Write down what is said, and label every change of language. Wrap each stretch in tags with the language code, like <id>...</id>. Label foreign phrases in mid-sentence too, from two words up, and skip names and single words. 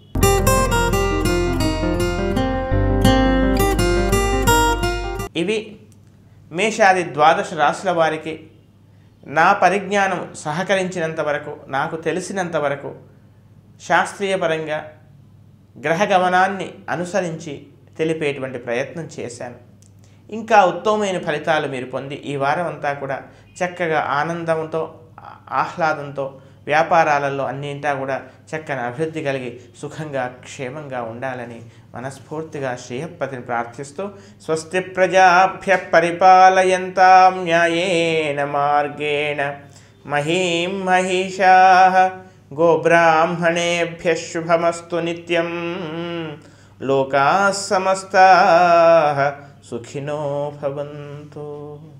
<te>ఇవి మేషాది 12 రాశుల వారికి నా పరిజ్ఞానం సహకరించినంత వరకు, నాకు తెలిసినంత వరకు శాస్త్రీయపరంగా గ్రహ గమనాన్ని అనుసరించి తెలిపేటువంటి ప్రయత్నం చేశాను. ఇంకా ఉత్తమమైన ఫలితాలు మీరు పొంది ఈ వారం అంతా కూడా చక్కగా ఆనందంతో ఆహ్లాదంతో వ్యాపారాలలో అన్నింటా కూడా చక్కని అభివృద్ధి కలిగి సుఖంగా క్షేమంగా ఉండాలని మనస్ఫూర్తిగా శ్రీహప్పతిని ప్రార్థిస్తూ</te> <sa>స్వస్తి ప్రజాభ్య పరిపాలయంతాం న్యాయేన మార్గేణ మహీం మహిషా గోబ్రాహ్మణేభ్య శుభమస్తు నిత్యం లోకాః సమస్తాః సుఖినో భవంతు.</sa>